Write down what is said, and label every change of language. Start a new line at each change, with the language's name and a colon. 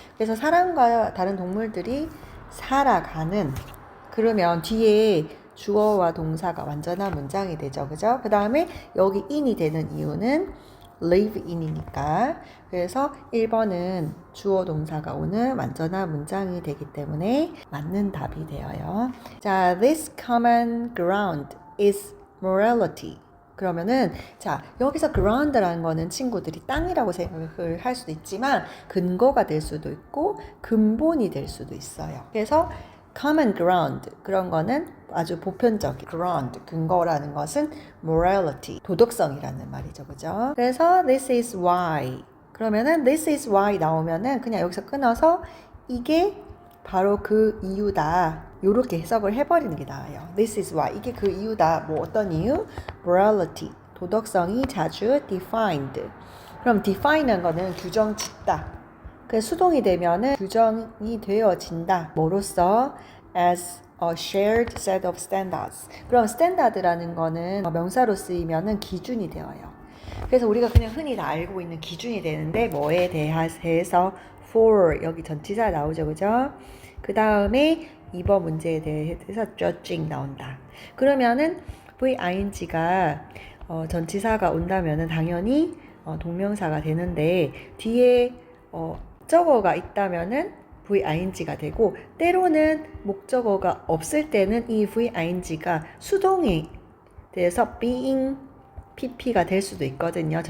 Korean: 그래서 사람과 다른 동물들이 살아가는 그러면 뒤에 주어와 동사가 완전한 문장이 되죠. 그죠? 그 다음에 여기 in이 되는 이유는 live in이니까. 그래서 1번은 주어 동사가 오는 완전한 문장이 되기 때문에 맞는 답이 되어요.
English: 자, this common ground is morality.
Korean: 그러면은 자 여기서 ground라는 거는 친구들이 땅이라고 생각을 할 수도 있지만 근거가 될 수도 있고 근본이 될 수도 있어요. 그래서 common ground 그런 거는 아주 보편적인 ground 근거라는 것은 morality 도덕성이라는 말이죠, 그죠? 그래서
English: this is why
Korean: 그러면은 this is why 나오면은 그냥 여기서 끊어서 이게 바로 그 이유다. 요렇게 해석을 해버리는 게 나아요.
English: This is why.
Korean: 이게 그 이유다. 뭐 어떤 이유? Morality. 도덕성이 자주 defined. 그럼 define한 거는 규정 짓다. 그 수동이 되면은 규정이 되어진다. 뭐로써?
English: As a shared set of standards.
Korean: 그럼 standard라는 거는 명사로 쓰이면은 기준이 되어요. 그래서 우리가 그냥 흔히 다 알고 있는 기준이 되는데 뭐에 대해서 for 여기 전치사 나오죠, 그죠? 그 다음에 2번 문제에 대해서 judging 나온다. 그러면은 VING가 전치사가 온다면은 당연히 동명사가 되는데 뒤에 목적어가 있다면은 VING가 되고 때로는 목적어가 없을 때는 이 VING가 수동이 돼서 being PP가 될 수도 있거든요.